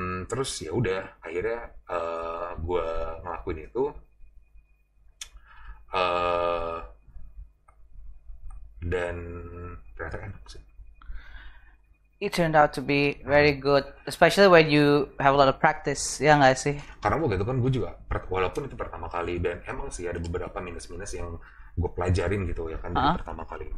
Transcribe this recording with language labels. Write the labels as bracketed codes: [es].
[id] Terus ya udah akhirnya gue ngelakuin itu, uh, dan ternyata enak sih. [en] It turned out to be very good, especially when you have a lot of practice, [id] ya nggak sih? Karena waktu itu kan gue juga, walaupun itu pertama kali, dan emang sih ada beberapa minus-minus yang gue pelajarin gitu ya kan dari pertama kali itu.